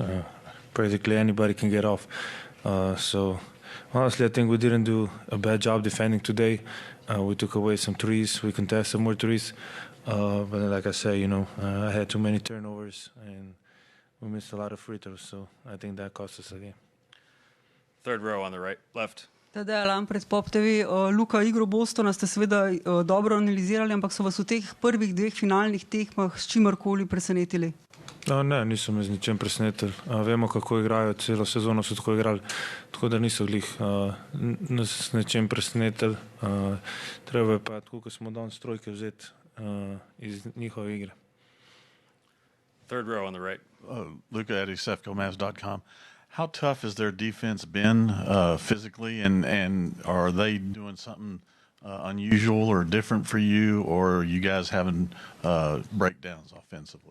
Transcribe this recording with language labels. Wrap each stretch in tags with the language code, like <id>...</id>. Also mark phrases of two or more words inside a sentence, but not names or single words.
<en>Practically anybody can get off. So honestly, I think we didn't do a bad job defending today. We took away some threes. We contested more threes. But like I said, I had too many turnovers and we missed a lot of free throws. So I think that cost us a game. Third row on the right, left. Tadej Lampret, Pop TV.</en> <sl>Luka, igro Bostona ste seveda dobro analizirali, ampak so vas v teh prvih dveh finalnih tekmah s čimerkoli presenetili? Ne, niso me z ničem presenetili. Vemo, kako igrajo, celo sezono so tako igrali, tako da niso glih nas s ničem presenetili. Treba je pa, tako kot smo danes trojke vzeti iz njihove igre.</sl> <en>Third row on the right. Luka at ESEFCOMavs.com. How tough has their defense been physically, and are they doing something unusual or different for you, or are you guys having breakdowns offensively?</en>